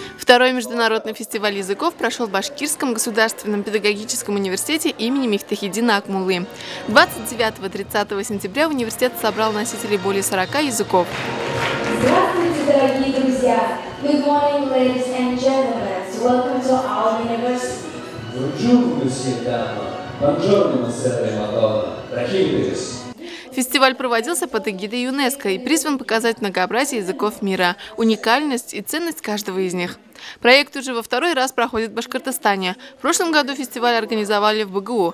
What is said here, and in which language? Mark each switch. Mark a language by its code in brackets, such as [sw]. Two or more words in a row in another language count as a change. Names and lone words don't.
[ru] Второй международный фестиваль языков прошел в Башкирском государственном педагогическом университете имени Мифтахиддина Акмуллы. 29-30 сентября университет собрал носителей более 40 языков. Здравствуйте, дорогие друзья! [en] Good morning, ladies and gentlemen. Welcome to our university. [it] Buongiorno, monsieur Dama. Buongiorno, monsieur Madonna. [ru] Рахимович. Фестиваль проводился под эгидой ЮНЕСКО и призван показать многообразие языков мира, уникальность и ценность каждого из них. Проект уже во второй раз проходит в Башкортостане. В прошлом году фестиваль организовали в БГУ.